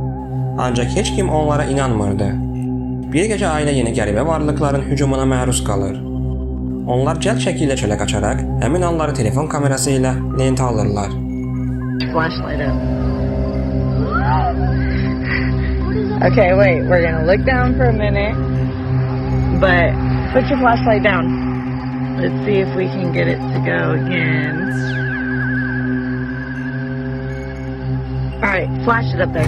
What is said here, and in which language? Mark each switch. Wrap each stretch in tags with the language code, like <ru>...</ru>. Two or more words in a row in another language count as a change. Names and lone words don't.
<az>Ancaq heç kim onlara inanmırdı. Bir gecə ailə yenə qəribə varlıqların hücumuna məruz qalır. Onlar cəld şəkildə çölə qaçaraq həmin anları telefon kamerası ilə lentə alırlar.</az> <en>Flashlight up. Okay, wait. We're gonna look down for a minute, but put your flashlight down. Let's see if we can get it to go again. Alright, flash it up there.</en>